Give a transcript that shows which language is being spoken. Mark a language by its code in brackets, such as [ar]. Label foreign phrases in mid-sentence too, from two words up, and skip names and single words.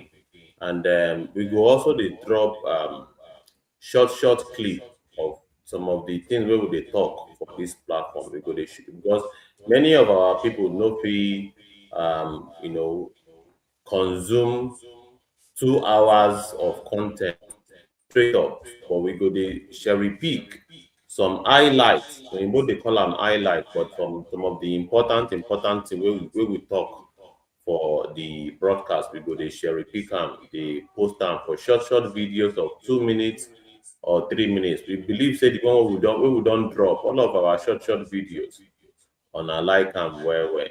[pcm] And we go also they drop short clip of some of the things where we dey talk for this platform. We go they shoot because many of our people no fee consume 2 hours of content straight up, but we go dey cherry pick some highlights. Oyinbo dey call am highlight, but from some of the important thing wey we talk for the broadcast, we go dey cherry pick am, dey post am for short videos of 2 minutes or 3 minutes. We believe say the one wey we don drop, all of our short videos una like am well well.